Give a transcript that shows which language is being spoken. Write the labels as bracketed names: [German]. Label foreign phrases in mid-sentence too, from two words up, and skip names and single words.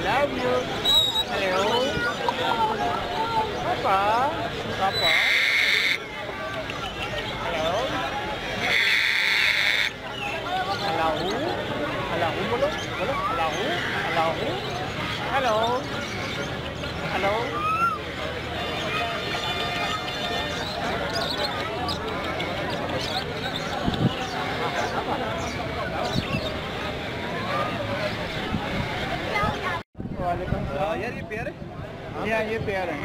[Hindi] you. Hello. Papa. Papa. Hello. Hello. Hello. Bolo. Bolo. Hello. Hello. Hello. Hello. यार ये पेयर है? हाँ ये पेयर है।